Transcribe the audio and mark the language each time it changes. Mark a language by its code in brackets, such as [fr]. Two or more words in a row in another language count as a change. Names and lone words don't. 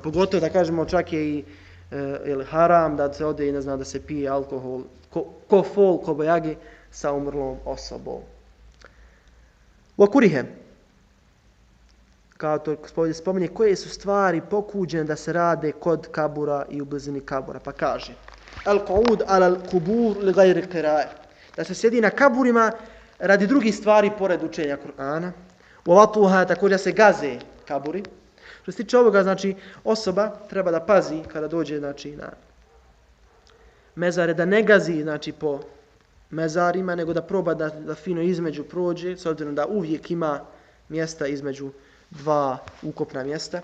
[bs] Pogotovo, da kažemo, čak je i haram da se ode i, da se pije alkohol, kofol, kobajagi sa umrlom osobom. Vakurihe, kao to spominje, koje su stvari pokuđene da se rade kod kabura i u blizini kabura, pa kaže: [ar] القعود القبور لغير قراءة, [bs] da se sjedi na kaburima radi drugih stvari pored učenja Kur'ana. Watuha, također se gaze kaburi. Što se tiče ovoga, znači, osoba treba da pazi kada dođe, znači, na mezare, da ne gazi, znači, po mezarima, nego da proba da fino između prođe, s obzirom da uvijek ima mjesta između 2 ukopna mjesta.